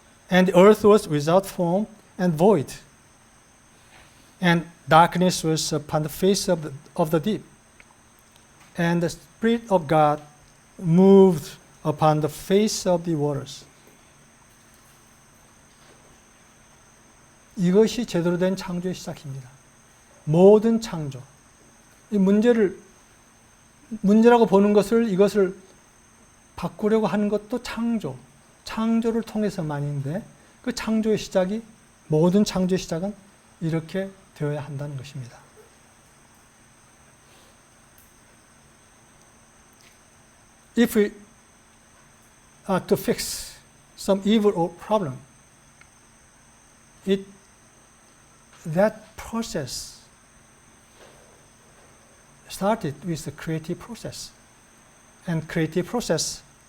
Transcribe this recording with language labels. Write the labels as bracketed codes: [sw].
[en] And the earth was without form and void. And darkness was upon the face of the deep. And the Spirit of God moved upon the face of the waters. [ko] 이것이 제대로 된 창조의 시작입니다. 모든 창조. 이 문제라고 보는 것을, 이것을 바꾸려고 하는 것도 창조를 통해서만인데, 그 창조의 시작이, 모든 창조의 시작은 이렇게 되어야 한다는 것입니다. [en] If we are to fix some evil or problem, that process started with the creative process. And creative process